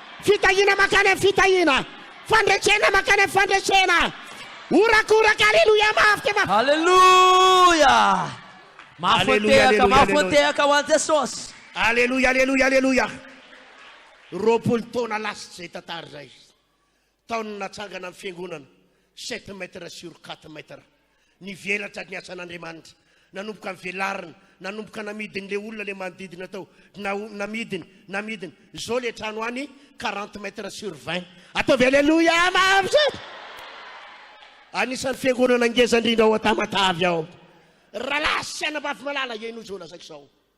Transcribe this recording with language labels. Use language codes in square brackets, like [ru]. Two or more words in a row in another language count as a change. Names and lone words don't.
[mg] Fitahiana mankany amin'ny fitahiana. Fandresena mankany amin'ny fandresena. Orakoraka, aleluia, mafy dia mafy. Aleluia. Mafy Alleluia, tehaka, alleluia, mafy alleluia. tehaka ho an'i Jesosy. Alleluia, alleluia, alleluia. Roapolo taona lasitra izay tantara izay. Taona natsangana amin'ny fiangonana, [fr] sept mètres sur quatre mètres. [mg] Nivelatra ny asan'Andriamanitra. Nanomboka nivelarina, nanomboka namidiny le olona le manodidina tao. Na-, namidiny, namidiny. Zao le trano any, [fr] quarante mètres sur vingt. [mg] Ataovy alleluia, mafy. Anisan'ny fiangonana ngeza indrindra ao Antamatavy ao. Raha lahy sy anabavy malala, ianao izao lazaiko izao.